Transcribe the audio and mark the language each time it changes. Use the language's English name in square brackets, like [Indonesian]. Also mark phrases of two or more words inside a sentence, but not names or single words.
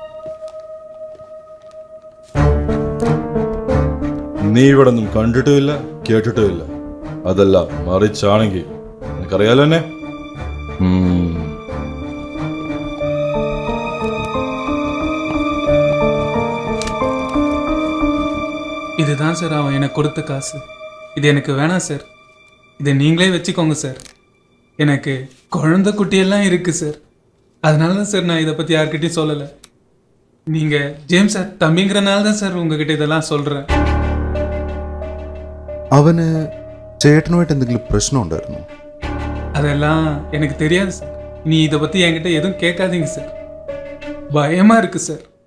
[Malayalam] നീ ഇവിടെ ഒന്നും കണ്ടിട്ടുമില്ല, കേട്ടിട്ടുമില്ല. അതല്ല മറിച്ചാണെങ്കിൽ നിനക്കറിയാലോ എന്നെ. [Tamil] இதுதான் சார் அவன் எனக்கு கொடுத்த காசு. இது எனக்கு வேணாம் சார். இதை நீங்களே வச்சுக்கோங்க சார். எனக்கு குழந்தை குட்டியெல்லாம் இருக்குது சார். அதனால தான் சார் நான் இதை பற்றி யார்கிட்டையும் சொல்லலை. நீங்கள் ஜேம்ஸ் சார் தம்பிங்கிறனால தான் சார் உங்ககிட்ட இதெல்லாம் சொல்கிறேன். [Malayalam] അവന് ചേട്ടനുമായിട്ട് എന്തെങ്കിലും പ്രശ്നം ഉണ്ടായിരുന്നോ? [Tamil] அதெல்லாம் எனக்கு தெரியாது சார். நீ இதை பற்றி என்கிட்ட எதுவும் கேட்காதீங்க சார். பயமாக இருக்குது சார்.